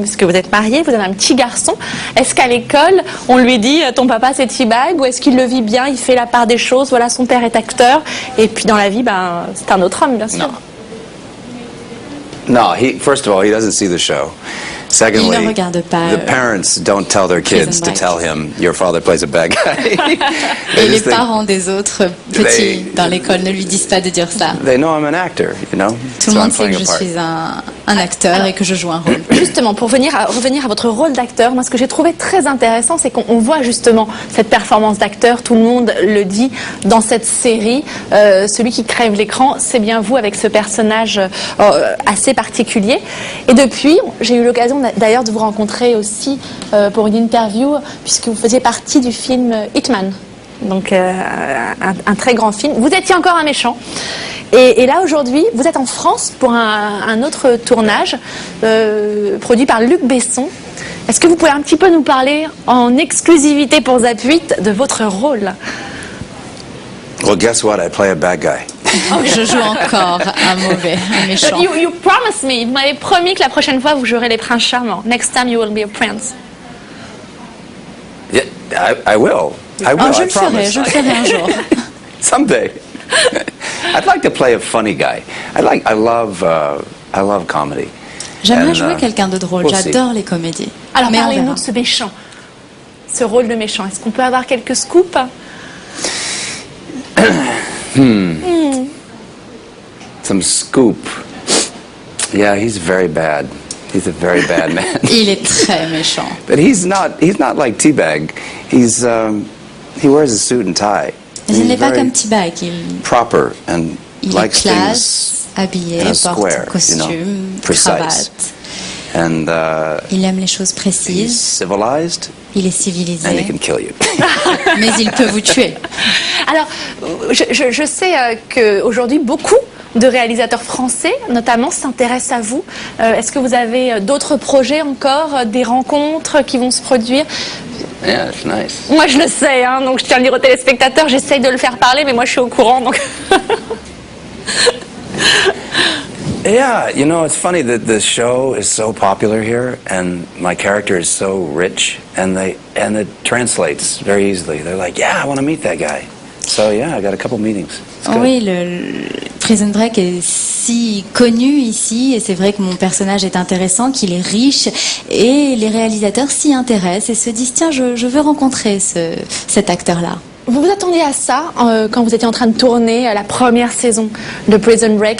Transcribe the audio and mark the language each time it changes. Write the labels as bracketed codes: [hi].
[fr] Puisque vous êtes marié, vous avez un petit garçon. Est-ce qu'à l'école, on lui dit ton papa c'est T-Bag, ou est-ce qu'il le vit bien, il fait la part des choses, voilà, son père est acteur, et puis dans la vie, c'est un autre homme, bien sûr. [en] No, first of all, he doesn't see the show. Secondly, [fr] il ne regarde pas, [en] the parents don't tell their kids to tell him your father plays a bad guy. [fr] Et les parents des autres petits dans l'école ne lui disent pas de dire ça. [en] They know I'm an actor, you know. [fr] Tout le monde sait que je suis un acteur et que je joue un rôle. Justement, pour revenir à votre rôle d'acteur, moi ce que j'ai trouvé très intéressant, c'est qu'on voit justement cette performance d'acteur, tout le monde le dit dans cette série, celui qui crève l'écran, c'est bien vous avec ce personnage assez particulier. Et depuis, j'ai eu l'occasion d'ailleurs de vous rencontrer aussi pour une interview, puisque vous faisiez partie du film Hitman, donc un très grand film. Vous étiez encore un méchant. Et là, aujourd'hui, vous êtes en France pour un autre tournage produit par Luc Besson. Est-ce que vous pouvez un petit peu nous parler en exclusivité pour Zap 8 de votre rôle? [en] Well, guess what? I play a bad guy. [fr] Je joue encore un méchant. [en] You promised me, [fr] vous m'avez promis que la prochaine fois vous jouerez les princes charmants. [en] Next time you will be a prince. Yeah, I will. I will. [fr] Je le ferai un jour. [en] Someday. I'd like to play a funny guy. I love comedy. [fr] J'aimerais jouer quelqu'un de drôle. J'adore les comédies. Alors parlez-nous de ce méchant, ce rôle de méchant. Est-ce qu'on peut avoir quelques scoops? [en] Some scoop. Yeah, he's very bad. He's a very bad man. [fr] Il est très méchant. [en] But he's not like T-Bag. He wears a suit and tie. [fr] Il n'est pas comme T-Bag. [en] Proper and [fr] il [en] likes [fr] est classe, habillé, porte costume, cravate. [en] And [fr] il aime les choses précises. [en] He's civilized. [fr] Il est civilisé. [en] And he can kill you. [fr] Mais il peut vous tuer. Alors, je sais qu'aujourd'hui, beaucoup de réalisateurs français, notamment, s'intéressent à vous. Est-ce que vous avez d'autres projets encore, des rencontres qui vont se produire? [en] Yeah, it's nice. [fr] Moi, je le sais, hein, donc je tiens à le dire aux téléspectateurs, j'essaye de le faire parler, mais moi, je suis au courant, donc... [en] Yeah, you know, it's funny that the show is so popular here, and my character is so rich, and it translates very easily. They're like, yeah, I want to meet that guy. So yeah, I got a couple meetings. It's good. [fr] Oui, le Prison Break est si connu ici, et c'est vrai que mon personnage est intéressant, qu'il est riche, et les réalisateurs s'y intéressent et se disent, tiens, je veux rencontrer cet acteur-là. Vous vous attendiez à ça quand vous étiez en train de tourner la première saison de Prison Break?